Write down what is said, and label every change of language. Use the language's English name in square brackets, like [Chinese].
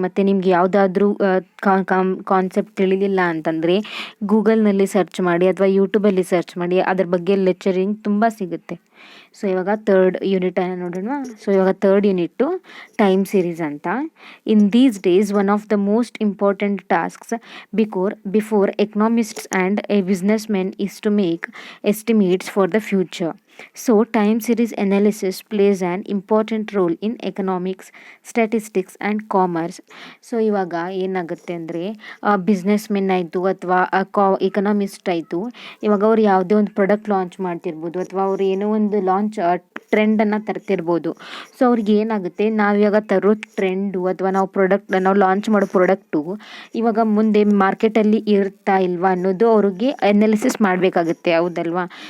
[Kannada] ಮತ್ತು ನಿಮ್ಗೆ ಯಾವುದಾದ್ರೂ ಕಾನ್ಸೆಪ್ಟ್ ತಿಳಿಲಿಲ್ಲ ಅಂತಂದರೆ ಗೂಗಲ್ನಲ್ಲಿ ಸರ್ಚ್ ಮಾಡಿ ಅಥವಾ ಯೂಟ್ಯೂಬಲ್ಲಿ ಸರ್ಚ್ ಮಾಡಿ, ಅದ್ರ ಬಗ್ಗೆ ಲೆಕ್ಚರಿಂಗ್ ತುಂಬ ಸಿಗುತ್ತೆ. ಸೊ ಇವಾಗ 3rd ಯೂನಿಟ್ ನೋಡೋಣ. ಸೊ ಇವಾಗ 3rd ಯೂನಿಟ್ಟು ಟೈಮ್ ಸೀರೀಸ್ ಅಂತ. [English] In these days one of the most important tasks before economists and a businessmen is to make estimates for the future. So time series analysis plays an important role in economics, statistics and commerce. [Kannada] So ಇವಾಗ ಏನಾಗುತ್ತೆ ಅಂದರೆ, business men ಆಯಿತು ಅಥವಾ economist ಆಯಿತು, ಇವಾಗ ಅವ್ರು ಯಾವುದೇ ಒಂದು ಪ್ರಾಡಕ್ಟ್ ಲಾಂಚ್ ಮಾಡ್ತಿರ್ಬೋದು ಅಥವಾ ಅವ್ರು ಏನೋ ಒಂದು ಟ್ರೆಂಡನ್ನು ತರ್ತಿರ್ಬೋದು. ಸೊ ಅವ್ರಿಗೆ ಏನಾಗುತ್ತೆ, ನಾವಿವಾಗ ತರೋ ಟ್ರೆಂಡು ಅಥವಾ ನಾವು ಲಾಂಚ್ ಮಾಡೋ ಪ್ರಾಡಕ್ಟು ಇವಾಗ ಮುಂದೆ ಮಾರ್ಕೆಟಲ್ಲಿ ಇರುತ್ತಾ ಇಲ್ವಾ ಅನ್ನೋದು ಅವ್ರಿಗೆ ಅನಾಲಿಸಿಸ್ ಮಾಡಬೇಕಾಗುತ್ತೆ, ಹೌದಲ್ವಾ?